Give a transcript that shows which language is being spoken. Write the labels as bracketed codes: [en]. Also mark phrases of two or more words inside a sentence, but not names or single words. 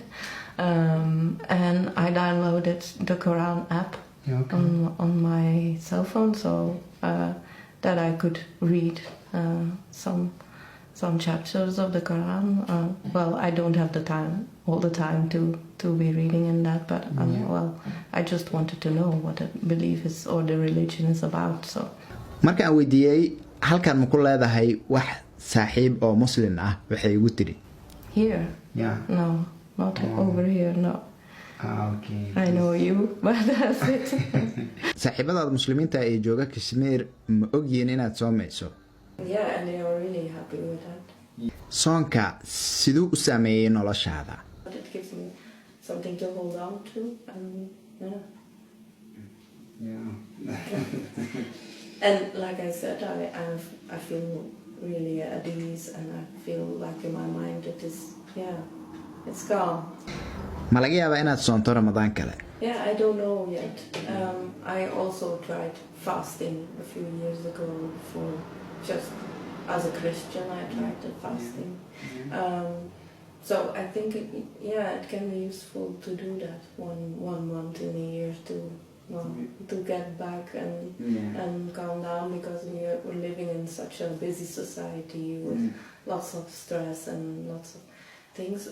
[en] And I downloaded the Quran app on my cell phone so that I could read some chapters of the Quran. I don't have all the time to be reading in that, but I just wanted to know what the belief is or the religion is about. So [so] marka aan weydiiyay halkan ma ku leedahay wax saaxiib oo muslim ah waxay igu tiri [en] here no not over here no. Okay. I know you, but that's it. [so] Saaxiibada muslimiinta ee jooga Kashmir ma ogyihiin inaad soomayso? [en] Yeah, and they are really happy with that. [so] Soonka siduu u saameeyay noloshaada? [en] It gives me something to hold on to and and like I said, I feel really at ease and I feel like in my mind it's calm. [so] Ma laga yaabaa inaad soonto Ramadaan kale? [en] Yeah, I don't know yet. I also tried fasting a few years ago just as a Christian. I tried the fasting. So I think it can be useful to do that one month in a year to get back and calm down because we're living in such a busy society with lots of stress and lots of things.